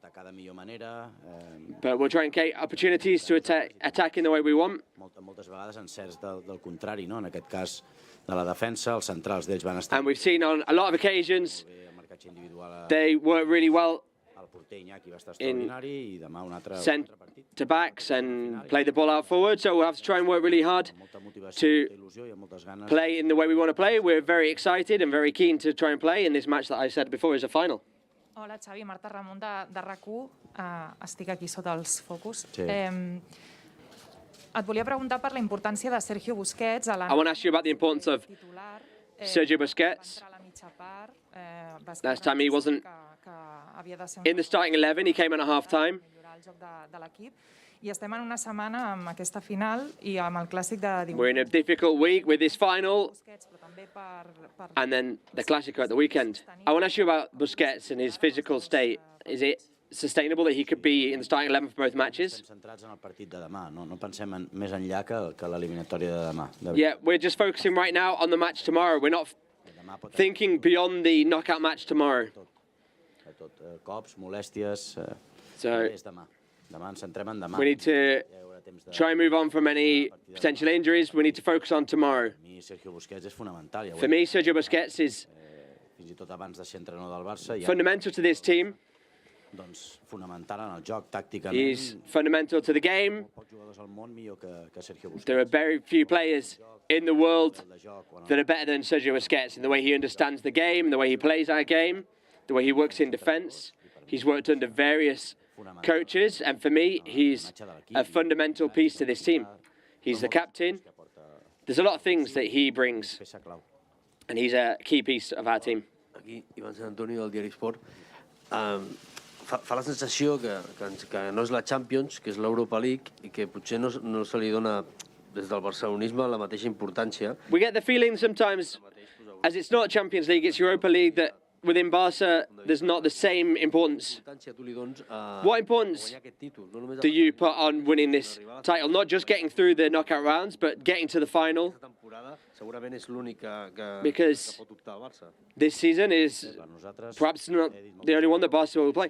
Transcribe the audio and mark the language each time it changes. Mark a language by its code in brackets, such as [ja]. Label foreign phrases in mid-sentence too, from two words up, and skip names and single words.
[en] But we'll try and create opportunities to attack in the way we want. [ca] Moltes vegades encerts del contrari, no? En aquest cas de la defensa, els centrals d'ells van estar... [en] And we've seen on a lot of occasions they work really well in centre-backs and play the ball out forward, so we'll have to try and work really hard to play in the way we want to play. We're very excited and very keen to try and play in this match that I said before is a final. [ca] Hola, Xavi, Marta Ramon de RAC1. Estic aquí sota els focus. Sí. Et volia preguntar per la importància de Sergio Busquets a la... [en] I want to ask you about the importance of Sergio Busquets. Last time he wasn't in the starting 11, he came in at half-time. [ca] I estem en una setmana amb aquesta final i amb el clàssic de diumenge. [en] We're in a difficult week with this final and then the Clásico at the weekend. I want to ask you about Busquets and his physical state. Is it sustainable that he could be in the starting 11 for both matches? [ca] Centrats en el partit de demà, no pensem més enllà que l'eliminatòria de demà. [en] Yeah, we're just focusing right now on the match tomorrow. We're not thinking beyond the knockout match tomorrow. [ca] Cops, molèsties... És demà. Demà ens centrem en demà. [en] We need to try and move on from any potential injuries. We need to focus on tomorrow. [ca] Sergio Busquets és fonamental. [en] For me, Sergio Busquets is [ca] fins i tot abans de ser entrenador del Barça. [en] Fundamental to this team. [ca] Doncs fonamental en el joc, tàcticament. [en] He's fundamental to the game. [ca] Pocs jugadors al món millor que Sergio Busquets. [en] There are very few players in the world that are better than Sergio Busquets in the way he understands the game, the way he plays our game, the way he works in defence. He's worked under various coaches, and for me, he's a fundamental piece to this team. He's the captain. There's a lot of things that he brings, and he's a key piece of our team. [ca] Aquí, Ivan San Antonio, del diari Sport. Fa la sensació que no és la Champions, que és l'Europa League, i que potser no se li dona des del barcelonisme la mateixa importància. [en] We get the feeling sometimes, as it's not Champions League, it's Europa League, that within Barca, there's not the same importance. What importance do you put on winning this title? Not just getting through the knockout rounds, but getting to the final? Because this season is perhaps not the only one that Barca will play.